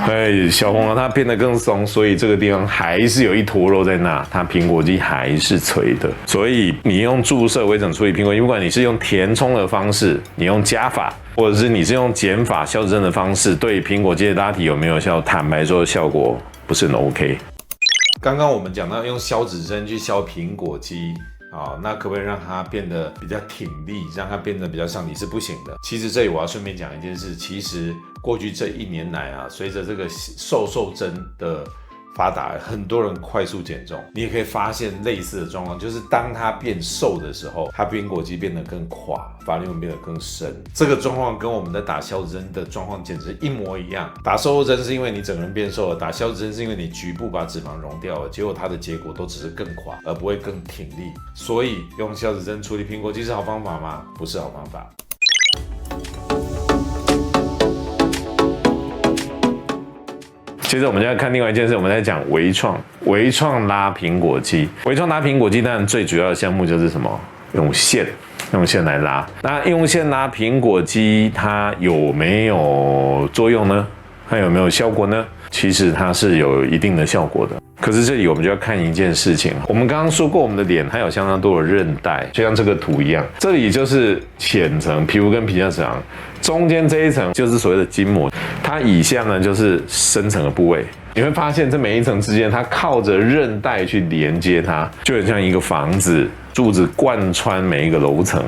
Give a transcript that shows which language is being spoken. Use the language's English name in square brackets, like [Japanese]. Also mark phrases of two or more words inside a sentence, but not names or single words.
[Chinese] 對，消風了，它變得更鬆，所以這個地方還是有一坨肉在那，它蘋果肌還是垂的。所以你用注射微整處理蘋果肌，不管你是用填充的方式，你用加法，或者是你是用減法消脂針的方式，對蘋果肌的拉提有沒有效？坦白說，效果不是很 OK。剛剛我們講到用消脂針去消蘋果肌，那可不可以讓它變得比較挺立，讓它變得比較上提？是不行的。其實這裡我要順便講一件事，其實過去這1年來啊，隨着這個瘦針的發達，很多人快速減重，你也可以發現類似的狀況，就是當它變瘦的時候，它蘋果肌變得更垮，法令紋變得更深。這個狀況跟我們在打消脂針的狀況簡直一模一樣。打瘦肉針是因為你整個人變瘦了，打消脂針是因為你局部把脂肪溶掉了，結果它的結果都只是更垮，而不會更挺立。所以用消脂針處理蘋果肌是好方法嗎？不是好方法。接着我們就要看另外一件事，我們在講微創拉蘋果肌。微創拉蘋果肌，當然最主要的項目就是什麼？用線來拉。那用線拉蘋果肌，它有沒有作用呢？它有沒有效果呢？其實它是有一定的效果的。可是這裡我們就要看一件事情，我們剛剛說過，我們的臉還有相當多的韌帶，就像這個圖一樣，這裡就是淺層皮膚跟皮下脂肪，中間這一層就是所謂的筋膜，它以下呢就是深層的部位。你會發現這每一層之間，它靠着韌帶去連接它，就很像一個房子，柱子貫穿每一個樓層。